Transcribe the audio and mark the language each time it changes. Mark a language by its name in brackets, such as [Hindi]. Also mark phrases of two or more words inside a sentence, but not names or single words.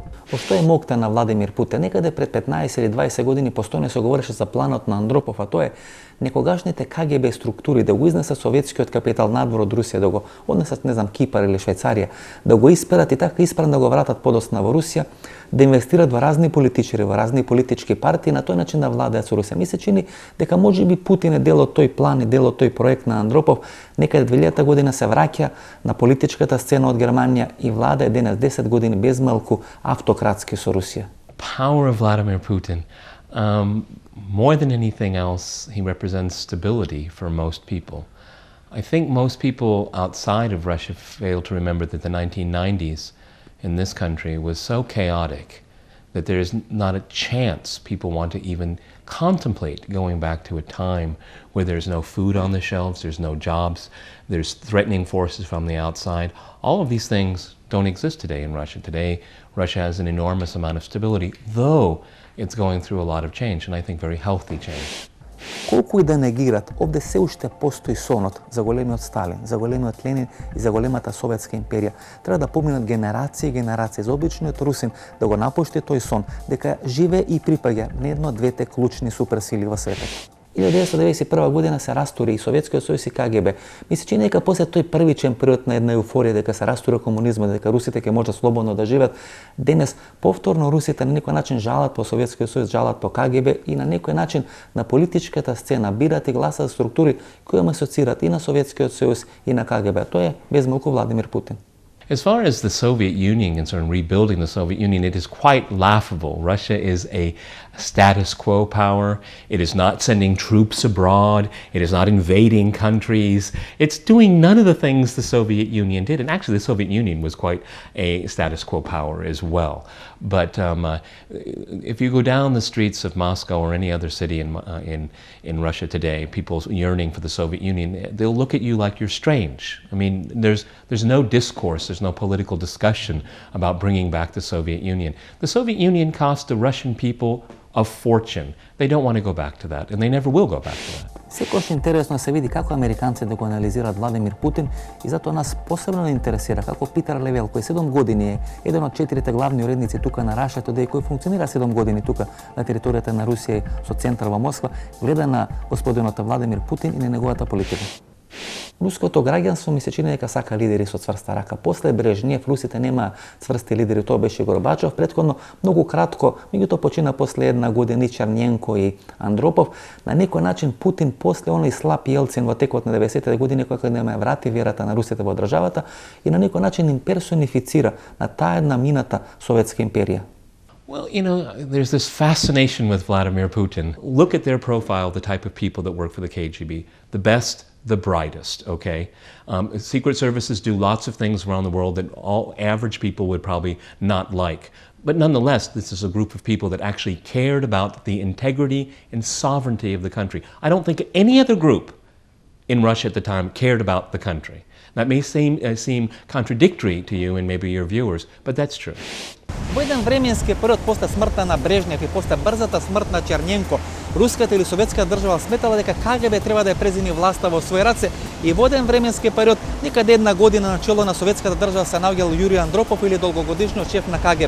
[Macedonian] Што е мокта на Владимир Путин? Некаде пред 15 или 20 години постојано се говореше за планот на Андропов, а тоа е некогашните КГБ структури да го изнесат советскиот капитал надвор од Русија, да го однесат, не знам, Кипар или Швајцарија, да го исперат и така испран да го вратат подосна во Русија, да инвестират во разни политичари, во разни политички партии, на тој начин да владеат со Русија. Ми се чини дека можеби Путин е дел од тој план и дел од тој проект на Андропов. Некаде 2000 година се враќа на политичката сцена од Германија и влада денес 10 години без малку автократски со Русија. [English] Power of Vladimir Putin. More than anything else, he represents stability for most people. I think most people outside of Russia fail to remember that the 1990s in this country was so chaotic that there is not a chance people want to even contemplate going back to a time where there's no food on the shelves, there's no jobs, there's threatening forces from the outside. All of these things don't exist today in Russia. Today, Russia has an enormous amount of stability, though it's going through a lot of change, and I think very healthy change. [Macedonian] Колку и да негират, овде се уште постои сонот за големиот Сталин, за големиот Ленин и за големата Советска империја. Треба да поминат генерации и генерации за обичниот русин да го напушти тој сон, дека живе и припаѓа на едно од двете клучни суперсили во светот. 1991 година се растури и Советскиот сојуз и КГБ. Ми се чини дека после тој првичен период на една еуфорија дека се растури комунизмот, дека русите ќе можат слободно да живеат, денес повторно русите на некој начин жалат по Советскиот сојуз, жалат по КГБ и на некој начин на политичката сцена бират и гласат структури кои му асоцират и на Советскиот сојуз и на КГБ. Тоа е без малку Владимир Путин. [English] As far as the Soviet Union and sort of rebuilding the Soviet Union, it is quite laughable. Russia is a status quo power. It is not sending troops abroad. It is not invading countries. It's doing none of the things the Soviet Union did. And actually, the Soviet Union was quite a status quo power as well. But if you go down the streets of Moscow or any other city in Russia today, people yearning for the Soviet Union, they'll look at you like you're strange. I mean, there's no discourse, there's no political discussion about bringing back the Soviet Union. The Soviet Union cost the Russian people a fortune. They don't want to go back to that, and they never will go back to that. [Macedonian] Секогаш интересно се види како американците го анализираат Владимир Путин и затоа нас посебно не интересира како Питер Левел, кој 7 години е еден од 4 главни уредници тука на Russia Today, кој функционира 7 години тука на територијата на Русија со центар во Москва, гледа на господинот Владимир Путин и на неговата политика. Руското граѓанство ми се чини дека сака лидери со цврста рака. После Брежнев русите нема цврсти лидери, тоа беше Горбачов. Претходно многу кратко, меѓутоа почина после една година и Черненко и Андропов. На некој начин Путин после оној слаб Јелцин во текот на 90-те години кој нема врати верата на русите во државата и на некој начин им персонифицира на таа една мината Советска империја. [English] Well, you know, there's this fascination with Vladimir Putin. Look at their profile, the type of people that work for the KGB. The best, the brightest, okay? Secret services do lots of things around the world that all average people would probably not like. But nonetheless, this is a group of people that actually cared about the integrity and sovereignty of the country. I don't think any other group in Russia at the time cared about the country. That may seem contradictory to you and maybe your viewers, but that's true. [Macedonian] Во еден временски период после смртта на Брежнев и после брзата смрт на Черненко, руската или советска држава сметала дека КГБ треба да ја преземи власта во своји раце и во еден временски период, некаде една година на чело на советската држава се наоѓал Јурij Андропов или долгогодишниот шеф на КГБ.